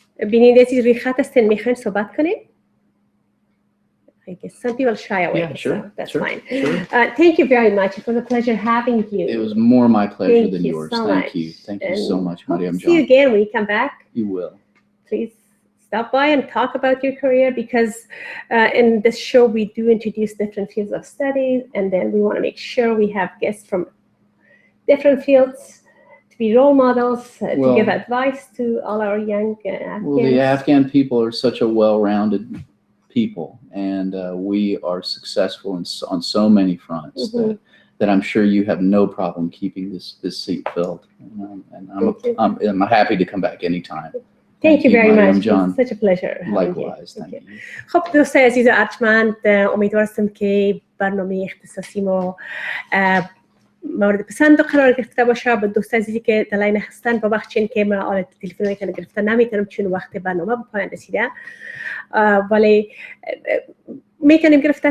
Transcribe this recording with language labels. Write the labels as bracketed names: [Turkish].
[Persian] بینید چیز روی خط هستین میخواین صحبت کنید؟ [English] I guess some people shy away. Yeah, sure. So that's sure, fine. Sure. Thank you very much. It was a pleasure having you. It was more my pleasure than yours. So Thank much. you. Thank you so much, Mariam. See you again when you come back. You will. Please stop by and talk about your career, because in this show we do introduce different fields of study, and then we want to make sure we have guests from different fields to be role models, to Well, give advice to all our young Afghans? Well, the Afghan people are such a well-rounded people, and we are successful on so many fronts that I'm sure you have no problem keeping this seat filled. And I'm happy to come back anytime. Thank you very Mariam much. John. It's such a pleasure. Likewise. Thank you. [Persian] خب دوستای عزیز و ارجمند، امیدوارم که برنامه اختصاصی ما مورد پسند قرار گرفته باشه. به دوست عزیزی که در لاین هستن ببخشید که من آلت تلفنی که گرفته نمیتونم چون وقت برنامه به پایان رسیده، ولی میتونیم گرفته.